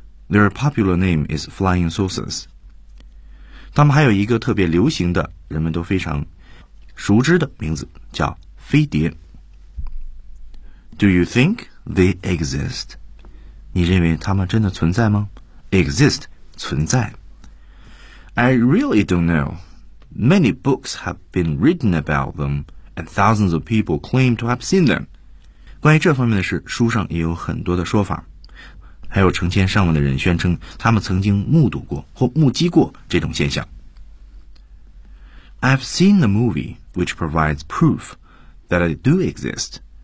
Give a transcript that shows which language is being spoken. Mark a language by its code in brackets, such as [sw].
[en] Their popular name is flying saucers. [zh] 他们还有一个特别流行的，人们都非常熟知的名字，叫飞碟。 [en] Do you think they exist? [zh] 你认为他们真的存在吗？ [en] Exist, [zh] 存在。 [en] I really don't know. Many books have been written about them, and thousands of people claim to have seen them. [zh] 关于这方面的事，书上也有很多的说法，还有成千上万的人宣称他们曾经目睹过或目击过这种现象。 [en] I've seen the movie which provides proof that it do exist.